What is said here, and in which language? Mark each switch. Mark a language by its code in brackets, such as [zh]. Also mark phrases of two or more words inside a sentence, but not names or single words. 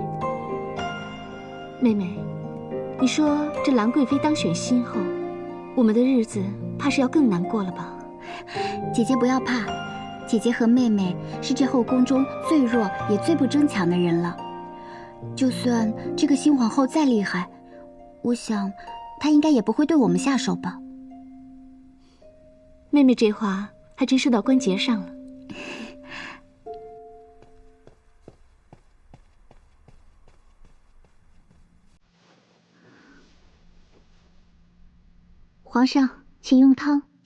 [zh] 妹妹，你說這蘭貴妃當選新後，我們的日子怕是要更難過了吧？姐姐不要怕，姐姐和妹妹是這後宮中最弱也最不爭強的人了。就算這個新皇後再厲害，我想她應該也不會對我們下手吧。妹妹這話還真說到關節上了。皇上，請用湯。